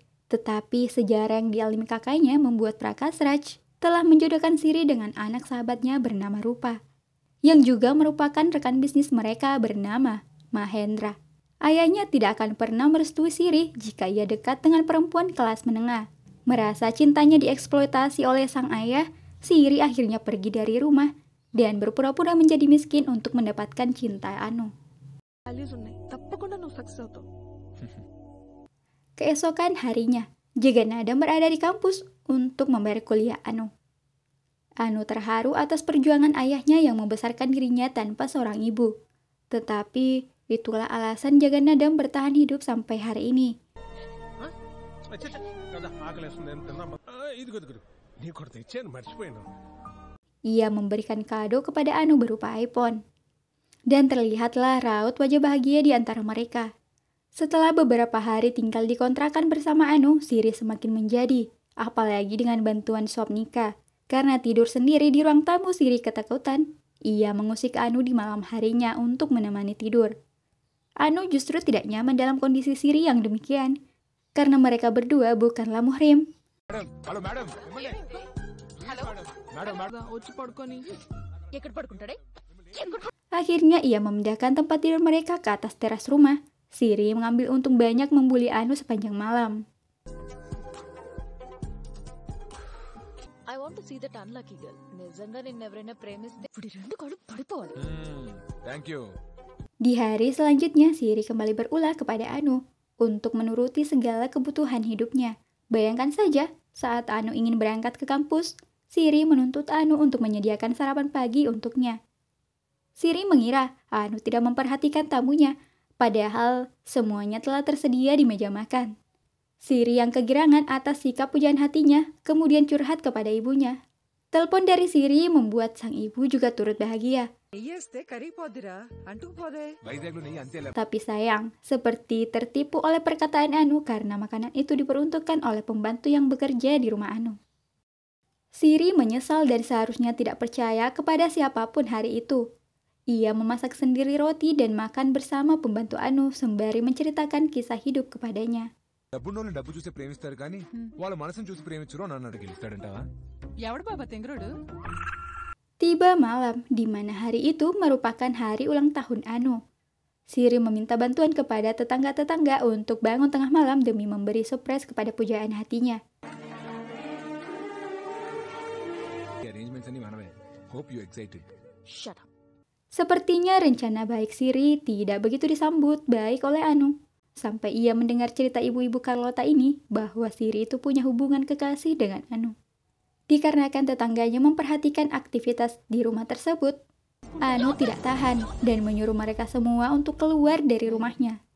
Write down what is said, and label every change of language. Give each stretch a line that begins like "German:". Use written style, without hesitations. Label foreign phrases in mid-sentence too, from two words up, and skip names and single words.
Indonesian: Tetapi sejarah yang dialami kakaknya membuat Prakash Raj telah menjodohkan Siri dengan anak sahabatnya bernama Rupa, yang juga merupakan rekan bisnis mereka bernama Mahendra. Ayahnya tidak akan pernah merestui Siri jika ia dekat dengan perempuan kelas menengah. Merasa cintanya dieksploitasi oleh sang ayah, Siri akhirnya pergi dari rumah dan berpura-pura menjadi miskin untuk mendapatkan cinta Anu.
Telugu: వాల్యూస్ ఉన్నాయి తప్పకుండా నువ్వు సక్సెస్ అవుతావు.
Indonesian: Keesokan harinya, Jagannathan berada di kampus untuk membayar kuliah Anu. Anu terharu atas perjuangan ayahnya yang membesarkan dirinya tanpa seorang ibu. Tetapi itulah alasan Jagannathan bertahan hidup sampai hari ini.
Telugu: కదా ఆకలేస్తుంది ఏం తిందామా? ఇదిగో నీ కొడుకు తెచ్చాను మర్చిపోయాను.
Indonesian: Ia memberikan kado kepada Anu berupa iPhone. Dan terlihatlah raut wajah bahagia di antara mereka. Setelah beberapa hari tinggal di kontrakan bersama Anu, Siri semakin menjadi, apalagi dengan bantuan suap nikah. Karena tidur sendiri di ruang tamu, Siri ketakutan. Ia mengusik Anu di malam harinya untuk menemani tidur. Anu justru tidak nyaman dalam kondisi Siri yang demikian, karena mereka berdua bukanlah muhrim.
English: Hello madam
Telugu: వచ్చి పడుకొని ఎక్కడ పడుకుంటాడే?
Indonesian: Akhirnya ia memindahkan tempat tidur mereka ke atas teras rumah. Siri mengambil untung banyak membuli Anu sepanjang malam.
English: I want to see that unlucky girl.
Telugu: నిజంగా నిన్ను ఎవరైనా ప్రేమిస్తే ఇప్పుడు రెండు కళ్ళు పడిపోవాలి.
English: Thank you.
Indonesian: Di hari selanjutnya, Siri kembali berulah kepada Anu untuk menuruti segala kebutuhan hidupnya. Bayangkan saja, saat Anu ingin berangkat ke kampus, Siri menuntut Anu untuk menyediakan sarapan pagi untuknya. Siri mengira Anu tidak memperhatikan tamunya, padahal semuanya telah tersedia di meja makan. Siri yang kegirangan atas sikap pujaan hatinya, kemudian curhat kepada ibunya. Telepon dari Siri membuat sang ibu juga turut bahagia.
Telugu: వైజాగ్లో నెయ్యి అంతేలే.
Indonesian: Tapi sayang, seperti tertipu oleh perkataan Anu karena makanan itu diperuntukkan oleh pembantu yang bekerja di rumah Anu. Siri menyesal dan seharusnya tidak percaya kepada siapapun hari itu. Ia memasak sendiri roti dan makan bersama pembantu Anu sembari menceritakan kisah hidup kepadanya.
Telugu: డబ్బున్నోళ్ళని డబ్బు చూసి ప్రేమిస్తారు కానీ వాళ్ళ మనసును చూసి ప్రేమించరు అని అన్నాడు గెలుస్తాడంటావా? ఎవడు బాబా తెంగరోడు?
Indonesian: Tiba malam, di mana hari itu merupakan hari ulang tahun Anu. Siri meminta bantuan kepada tetangga-tetangga untuk bangun tengah malam demi memberi surprise kepada pujaan hatinya.
Telugu: అరేంజ్మెంట్స్ అన్ని మనమే.
English: Hope you excited. Shut up.
Indonesian: Sepertinya rencana baik Siri tidak begitu disambut baik oleh Anu. Sampai ia mendengar cerita ibu-ibu Carlota ini bahwa Siri itu punya hubungan kekasih dengan Anu. Dikarenakan tetangganya memperhatikan aktivitas di rumah tersebut, Anu tidak tahan dan menyuruh mereka semua untuk keluar dari rumahnya.